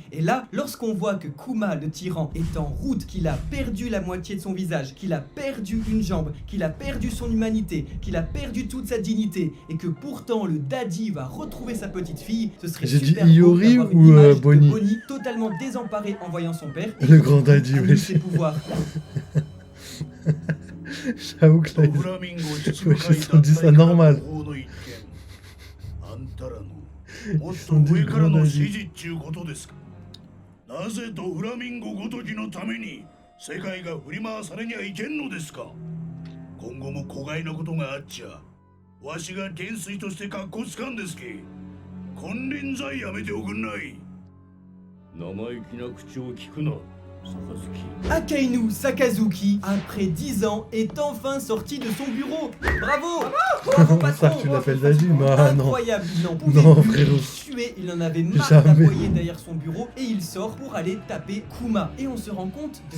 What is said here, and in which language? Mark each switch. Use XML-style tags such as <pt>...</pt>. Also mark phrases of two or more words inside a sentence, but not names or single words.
<fr>Et là, lorsqu'on voit que Kuma le tyran est en route, qu'il a perdu la moitié de son visage, qu'il a perdu une jambe, qu'il a perdu son humanité, qu'il a perdu toute sa dignité, et que pourtant le daddy va retrouver sa petite fille, ce serait J'ai dit super beau Iori d'avoir une ou, image de Bonnie Bonnie totalement désemparée en voyant son père. et Le qui grand daddy, annule wesh. ses pouvoirs. J'avoue que là,</fr> <ja>フラミンゴ地</ja> <fr>Ouais,</fr> <ja>中</ja> <fr>ils se sont dit ça normal.</fr> <ja>法の一件あんたらのもっ</ja> <fr>Ils se</fr> <ja>と</ja> <fr>sont dit</fr> <ja>上からの</ja> <fr>grand</fr> <ja>指</ja> <fr>daddy.</fr> <ja>示っちゅうことですか。 なぜとフラミンゴごときのために世界が振り回されにはいけんのですか。今後も子飼いのことがあっちゃわしが元帥としてかっこつかんですけ。金輪際やめておくんない。生意気な口を聞くな。</ja> <fr>Akainu Sakazuki, après 10 ans, est enfin sorti de son bureau. Bravo, bravo Ça, patron. tu l'appelles Daddy? Bah non. Incroyable, il n'en pouvait Non, plus, frérot. il suait, il en avait marre Jamais. d'aboyer derrière son bureau et il sort pour aller taper Kuma. Et on se rend compte de</fr>